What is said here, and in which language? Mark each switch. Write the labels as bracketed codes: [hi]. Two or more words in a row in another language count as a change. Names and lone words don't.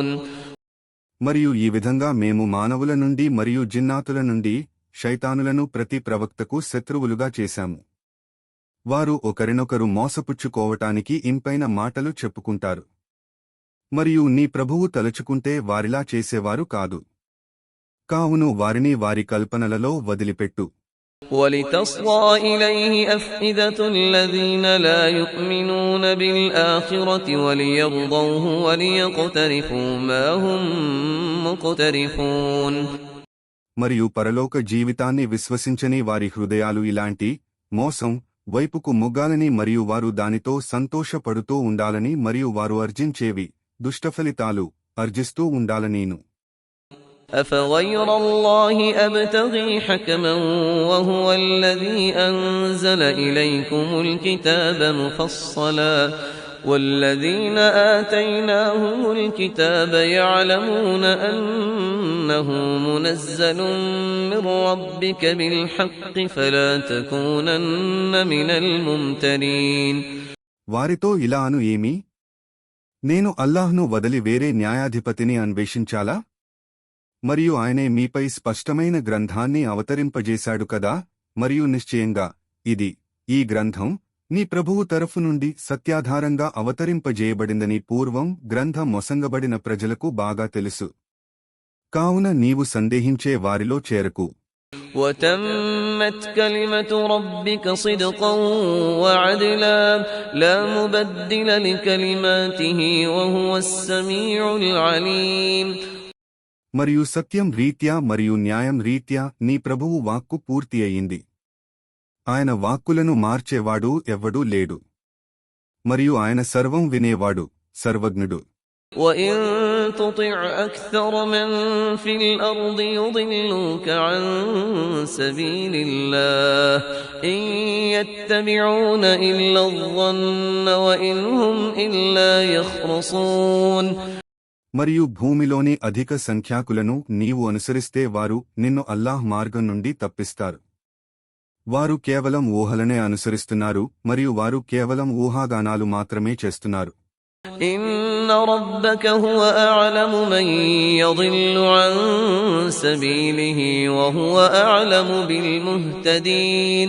[te] మరియు ఈ విధంగా మేము మానవుల నుండి మరియు జిన్నాతుల నుండి శైతానులను ప్రతి ప్రవక్తకు శత్రువులుగా చేశాము. వారు ఒకరినొకరు మోసపుచ్చుకోవటానికి ఇంపైన మాటలు చెప్పుకుంటారు. మరియు నీ ప్రభువు తలుచుకుంటే వారిలా చేసేవారు కాదు. కావును వారిని వారి కల్పనలలో వదిలిపెట్టు. [ar] وَلِتَصْغَى إِلَيْهِ أَفْئِدَةُ الَّذِينَ لَا يُؤْمِنُونَ بِالْآخِرَةِ وَلِيَرْضَوْهُ وَلِيَقْتَرِفُوا مَا هُمْ مُقْتَرِفُونَ. [te] మరియు పరలోక జీవితాన్ని విశ్వసించని వారి హృదయాలు ఇలాంటి మోసం వైపుకు మొగ్గాలని మరియు వారు దానితో సంతోషపడుతూ ఉండాలని మరియు వారు అర్జించేవి దుష్టఫలితాలు అర్జిస్తూ ఉండాలనీను. [ar] أفغير الله أبتغي حكما وهو الذي أنزل إليكم الكتاب مفصلا والذين آتيناهم الكتاب يعلمون أنه منزل من ربك بالحق فلا تكونن من الممترين. [te] వారితో ఇలా అను ఏమి? నేను అల్లాహ్ను వదిలి వేరే న్యాయాధిపతిని అన్వేషించాలా? మరియు ఆయనే మీపై స్పష్టమైన గ్రంథాన్ని అవతరింపజేశాడు కదా. మరియు నిశ్చయంగా ఈ గ్రంథం నీ ప్రభువు తరఫు నుండి సత్యాధారంగా అవతరింపజేయబడిందని పూర్వం గ్రంథ మొసంగబడిన ప్రజలకు బాగా తెలుసు. కావున నీవు సందేహించే వారిలో చేరకు. [ar] وتمت كلمة ربك صدقا وعدلا لا مبدل لكلماته وهو السميع العليم. [te] మరియు సత్యం రీత్యా మరియు న్యాయం రీత్యా నీ ప్రభువు వాక్కు పూర్తి అయింది. ఆయన వాక్కులను మార్చేవాడు ఎవ్వడూ లేడు. మరియు ఆయన సర్వం వినేవాడు, సర్వజ్ఞుడు. [ar] وَإِن تُطِعْ أَكْثَرَ مَن فِي الْأَرْضِ يُضِلُّوكَ عَن سَبِيلِ اللَّهِ إِن يَتَّبِعُونَ إِلَّا الظَّنَّ وَإِنْ هُمْ إِلَّا يَخْرُصُونَ. [te] మరియు భూమిలోని అధిక సంఖ్యాకులను నీవు అనుసరిస్తే వారు నిన్ను అల్లాహ్ మార్గం నుండి తప్పిస్తారు. వారు కేవలం ఊహలనే అనుసరిస్తున్నారు మరియు వారు కేవలం ఊహాగానాలు మాత్రమే చేస్తున్నారు. [ar] إِنَّ رَبَّكَ هُوَ أَعْلَمُ مَن يَضِلُّ عَن سَبِيلِهِ وَهُوَ أَعْلَمُ بِالْمُهْتَدِينَ.